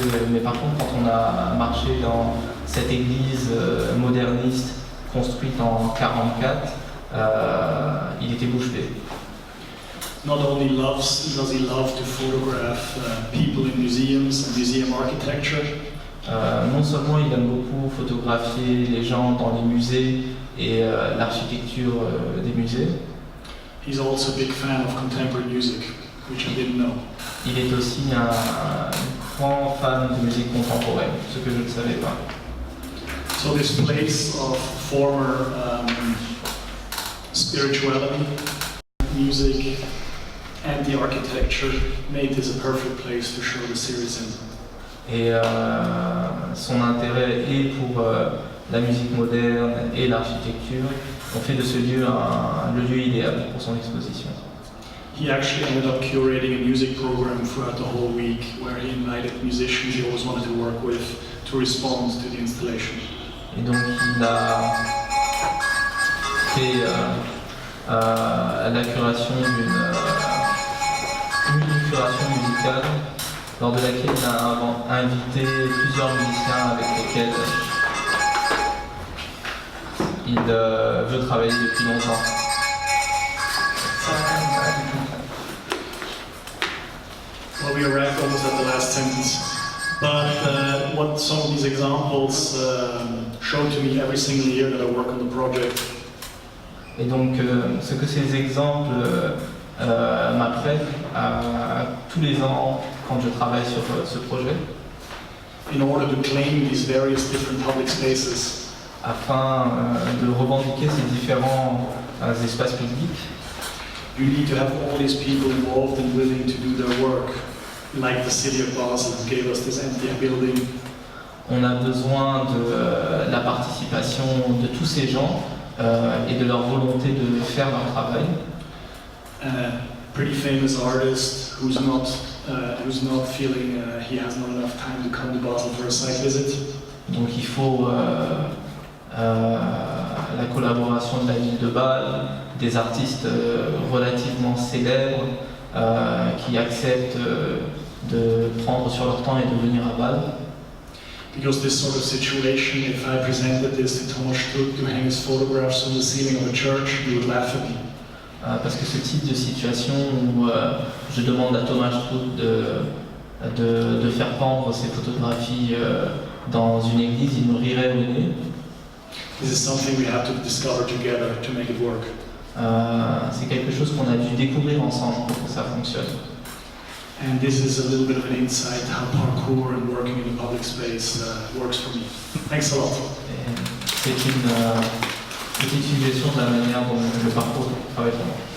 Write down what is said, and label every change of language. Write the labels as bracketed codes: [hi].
[fr] Mais par contre, quand on a marché dans cette église moderniste construite en 1944, il était bouche bée. [en] Not only does he love to photograph people in museums and museum architecture, [fr] non seulement il aime beaucoup photographier les gens dans les musées et l'architecture des musées, [en] he's also a big fan of contemporary music, which I didn't know. [fr] Il est aussi un grand fan de musique contemporaine, ce que je ne savais pas. [en] So this place of former spirituality, music, and the architecture made this a perfect place to show the series in. [fr] Et son intérêt et pour la musique moderne et l'architecture ont fait de ce lieu le lieu idéal pour son exposition. [en] He actually ended up curating a music program throughout the whole week where he invited musicians he always wanted to work with to respond to the installation. [fr] Et donc il a fait la curation une curation musicale lors de laquelle il a invité plusieurs musiciens avec lesquels il veut travailler depuis longtemps. [en] Well, we arrived almost at the last sentence, but what some of these examples show to me every single year that I work on the project. [fr] Et donc, ce que ces exemples m'apprennent tous les ans quand je travaille sur ce projet, [en] in order to claim these various different public spaces, [fr] afin de revendiquer ces différents espaces publics, [en] you need to have all these people involved and willing to do their work, like the city of Basel gave us this empty building. [fr] On a besoin de la participation de tous ces gens et de leur volonté de faire leur travail. [en] Pretty famous artist who's not feeling he has not enough time to come to Basel for a site visit. [fr] Donc il faut la collaboration de la ville de Bâle, des artistes relativement célèbres qui acceptent de prendre sur leur temps et de venir à Bâle. [en] Because this sort of situation, if I presented this to Thomas Stuck to hang his photographs on the ceiling of a church, he would laugh at me. [fr] Parce que ce type de situation où je demande à Thomas Stuck de faire pendre ses photographies dans une église, il me rirait au nez. [en] This is something we have to discover together to make it work. [fr] C'est quelque chose qu'on a dû découvrir ensemble pour que ça fonctionne. [en] And this is a little bit of an insight how parkour and working in the public space works for me. Thanks a lot. [fr] C'est une petite suggestion de la manière dont le parcours travaille pour moi.